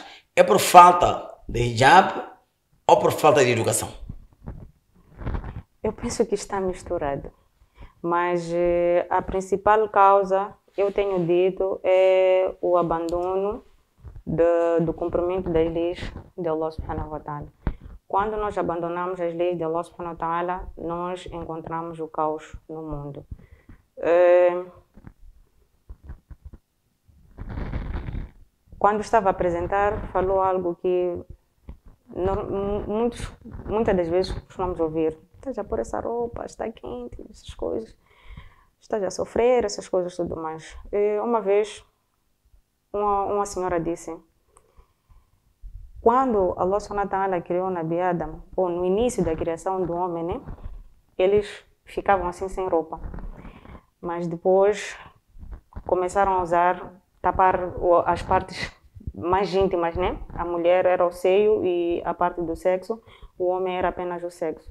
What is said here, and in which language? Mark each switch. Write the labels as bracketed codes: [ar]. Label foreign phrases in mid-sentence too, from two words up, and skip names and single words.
[pt] É por falta de hijab ou por falta de educação? Eu penso que está misturado, mas a principal causa, eu tenho dito, é o abandono do cumprimento das leis de [ar] الله سبحانه وتعالى. [pt] Quando nós abandonamos as leis de [ar] الله سبحانه وتعالى, [pt] nós encontramos o caos no mundo. Quando estava a apresentar, falou algo que muitas das vezes costumamos ouvir. Estás a pôr essa roupa, está quente, essas coisas. Estás a sofrer, essas coisas tudo mais. Uma vez, uma senhora disse, quando [ar] الله سبحانه وتعالى [pt] criou Nabi Adam, ou no início da criação do homem, né, eles ficavam assim sem roupa. Mas depois começaram a usar, tapar as partes mais íntimas, né? A mulher era o seio e a parte do sexo, o homem era apenas o sexo.